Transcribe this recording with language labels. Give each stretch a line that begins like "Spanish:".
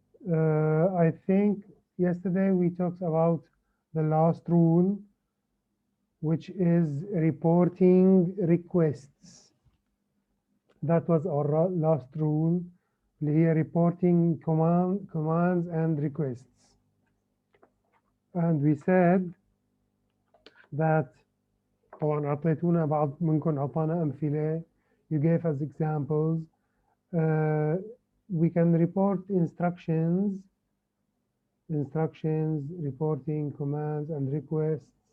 English: I think yesterday we talked about the last rule, which is reporting requests. That was our last rule, here reporting commands and requests. And we said that
Arabic: طبعا أعطيتونا بعض منكم أعطانا أمثلة.
English: You gave us examples. We can report instructions, reporting commands and requests.